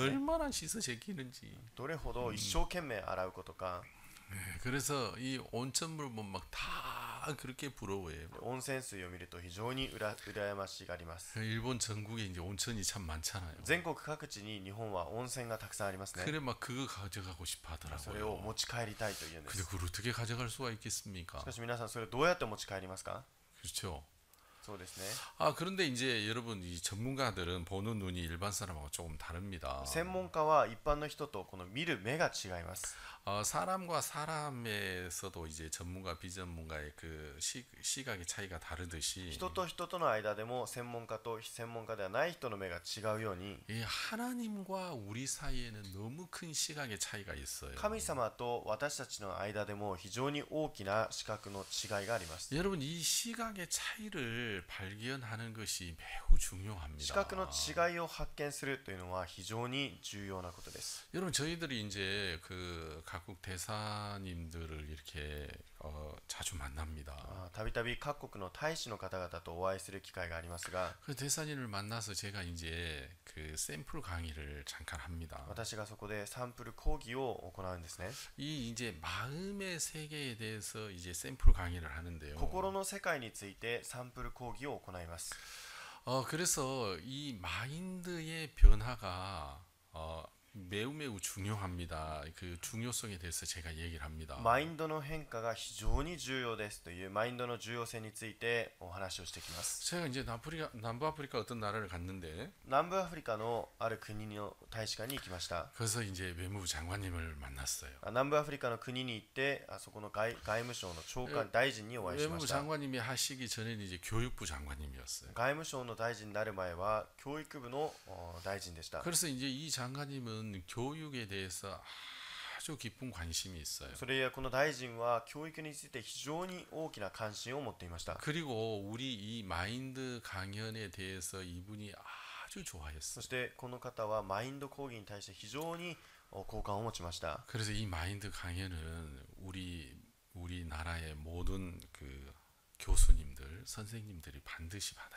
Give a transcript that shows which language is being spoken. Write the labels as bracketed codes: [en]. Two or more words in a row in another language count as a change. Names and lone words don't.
[ko] 얼마나 씻어 제끼는지. [ja] どれほど一生懸命洗うことか。 [ko] 그래서 이 온천물 보면 막 다 그렇게 부러워해요. [ja] 温泉水を見ると非常に羨ましがります。 [ko] 일본 전국에 이제 온천이 참 많잖아요. [ja] 全国各地に日本は温泉がたくさんありますね。 [ko] 그래 막 그거 가져가고 싶어 [ja] それを [ko] 하더라고요. [ja] 持ち帰りたいというんで [ko] 근데 [ja] す。 [ko] 그걸 어떻게 가져갈 수가 있겠습니까? [ja] しかし皆さんそれをどうやって持ち帰りますか？ [ko] 그렇죠. [ja] そうですね。 [ko] 그런데 이제 여러분 이 전문가들은 보는 눈이 일반 사람하고 조금 다릅니다. [ja] 専門家は一般の人とこの見る目が違います。 [ko] 사람과 사람에서도 이제 전문가 비전문가의 그 시각의 차이가 다르듯이 [ja] 人と人との間でも専門家と非専門家ではない人の目が違うように、 [ko] 이 하나님과 우리 사이에는 너무 큰 시각의 차이가 있어요. [ja] 神様と私たちの間でも非常に大きな視覚の違いがあります。 [ko] 여러분 이 시각의 차이를 발견하는 것이 매우 중요합니다. [ja] 視覚の違いを発見するというのは非常に重要なことです。 [ko] 여러분 저희들이 이제 그 각국 대사님들을 이렇게 자주 만납니다. [ja] たびたび各国の大使の方々とお会いする機会がありますが、 [ko] 그 대사님을 만나서 제가 이제 그 샘플 강의를 잠깐 합니다. [ja] 私がそこでサンプル講義を行うんですね。 [ko] 이 이제 마음의 세계에 대해서 이제 샘플 강의를 하는데요. [ja] 心の世界についてサンプル講義を行います。 [ko] 그래서 이 마인드의 변화가 매우 중요합니다. 그 중요성에 대해서 제가 얘기를 합니다. [ja] マインドの変化が非常に重要ですというマインドの重要性についてお話をしてきます。 [ko] 제가 이제 남부아프리카 어떤 나라를 갔는데 [ja] 南部アフリカのある国の大使館に行きました。 [ko] 그래서 이제 외무부 장관님을 만났어요. [ja] 南部アフリカの国に行ってそこの外務省の長官大臣にお会いしま [ko] 외무부 [ja] した。 [ko] 장관님이 하시기 전에는 이제 교육부 장관님이었어요. [ja] 外務省の大臣になる前は教育部の大臣でした。 [ko] 그래서 이제 이 장관님은 교육에 대해서 아주 깊은 관심이 있어요. [ja] それやこの大臣は教育について非常に大きな関心を持っていました。 [ko] 그리고 우리 이 마인드 강연에 대해서 이분이 아주 [ja] そ [ko] 좋아했어요. [ja] してこの方はマインド講義に対して非常に好感を持ちました。 [ko] 그래서 이 마인드 강연은 우리나라의 모든 그 교수님들, 선생님들이 반드시 받아야